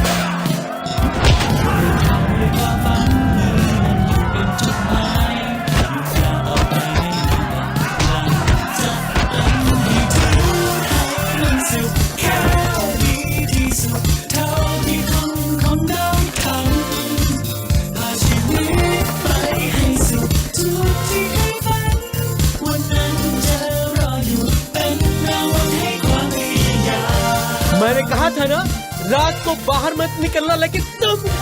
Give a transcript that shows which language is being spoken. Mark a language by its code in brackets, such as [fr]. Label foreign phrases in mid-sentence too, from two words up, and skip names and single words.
[th] เราทำด้วยความฝันนี้มันอยู่เป็นจุดหมายอยู่ก้าวต่อไปให้ได้หลังจากนั้นให้ถึงให้มันสุดแค่ดีที่สุดเท่าที่คนได้ทำพาชีวิตไปให้สุดจุดที่เคยฝันวันนั้นจะรออยู่เป็นรางวัลให้ความพยายาม [hi] मैंने कहा था ना, रात को बाहर मत निकलना, लेकिन तुम